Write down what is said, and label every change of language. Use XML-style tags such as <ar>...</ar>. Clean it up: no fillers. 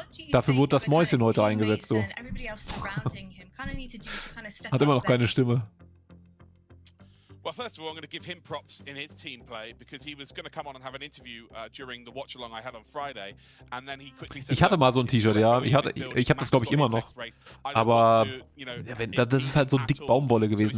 <de>Dafür wurde das Mäuschen heute eingesetzt, du. Hat immer noch keine Stimme.</de> <en>Well, first of all, I'm going to give him props in his team play because he was going to come on and have an interview during the watch along I had on Friday, and then he quickly said,</en> <de>ich hatte mal so ein T-Shirt, ja. Ich habe das, glaube ich, immer noch. Aber das ist halt so dick Baumwolle gewesen.</de>